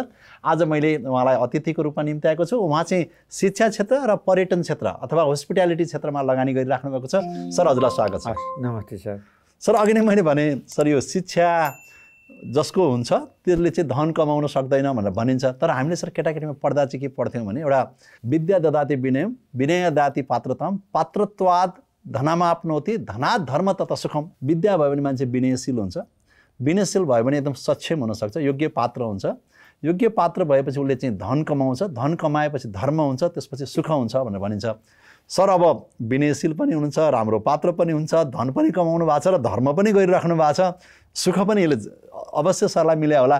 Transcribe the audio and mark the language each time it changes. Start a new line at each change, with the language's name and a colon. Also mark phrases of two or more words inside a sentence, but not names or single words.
Nepali: आज मैले उहाँलाई अतिथिको रूपमा निम्ति आएको छु। उहाँ चाहिँ शिक्षा क्षेत्र र पर्यटन क्षेत्र अथवा हस्पिटालिटी क्षेत्रमा लगानी गरिराख्नु भएको छ। सर, हजुरलाई स्वागत छ। नमस्ते सर। सर, अघि नै मैले भने सर यो शिक्षा जसको हुन्छ त्यसले चाहिँ धन कमाउन सक्दैन भनेर भनिन्छ। तर हामीले सर केटाकेटीमा पढ्दा चाहिँ के पढ्थ्यौँ भने एउटा
Sanskrit: विद्या ददाति विनयम विनय दाति पात्रतम पात्रत्वाद धनामाप्नोति धनात् धर्म तथा सुखम।
Nepali: विद्या भयो भने मान्छे विनयशील हुन्छ, विनयशील भयो भने एकदम सक्षम हुनसक्छ, योग्य पात्र हुन्छ, योग्य पात्र भएपछि उसले चाहिँ धन कमाउँछ, धन कमाएपछि धर्म हुन्छ, त्यसपछि सुख हुन्छ भनेर भनिन्छ। सर, अब विनयशील पनि हुनुहुन्छ, राम्रो पात्र पनि हुन्छ, धन पनि कमाउनु भएको छ र धर्म पनि गरिराख्नु भएको छ, सुख पनि यसले अवश्य सरलाई मिल्या होला।